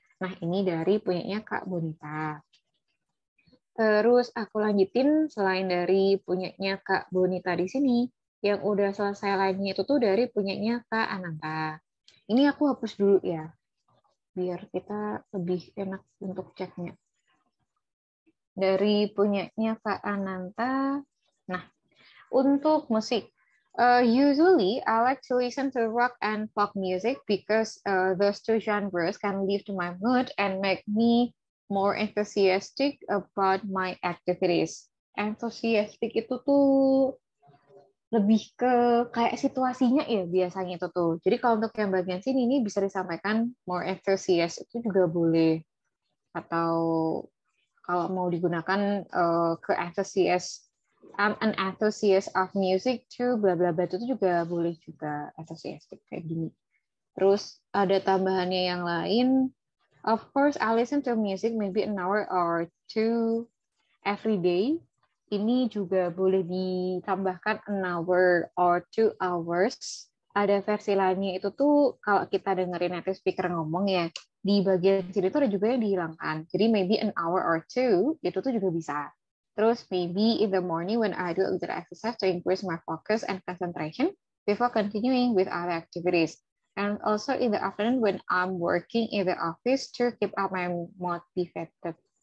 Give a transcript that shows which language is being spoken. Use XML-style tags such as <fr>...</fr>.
<id>Nah, ini dari punyanya Kak Bonita. Terus aku lanjutin selain dari punyanya Kak Bonita di sini, yang udah selesai lainnya itu tuh dari punyanya Kak Ananta. Ini aku hapus dulu ya, biar kita lebih enak untuk ceknya. Dari punyanya Kak Ananta.</id> <en>Nah, untuk musik, usually I like to listen to rock and pop music because those two genres can lift my mood and make me more enthusiastic about my activities.</en> <id>Enthusiastic itu tuh lebih ke kayak situasinya ya biasanya itu tuh. Jadi kalau untuk yang bagian sini ini bisa disampaikan more enthusiast itu juga boleh. Atau kalau mau digunakan ke enthusiast,</id> <en>I'm an enthusiast of music too,</en> <id>bla bla bla, itu juga boleh juga enthusiastic kayak gini. Terus ada tambahannya yang lain.</id> <en>Of course, I listen to music maybe an hour or two every day.</en> <id>Ini juga boleh ditambahkan</id> <en>an hour or 2 hours.</en> <id>Ada versi lainnya itu tuh kalau kita dengerin native speaker ngomong ya, di bagian sini tuh ada juga yang dihilangkan. Jadi</id> <en>maybe an hour or two,</en> <id>itu tuh juga bisa.</id> <en>Terus maybe in the morning when I do a little exercise to increase my focus and concentration before continuing with other activities. and also in the afternoon when I'm working in the office to keep up my motivated.</en>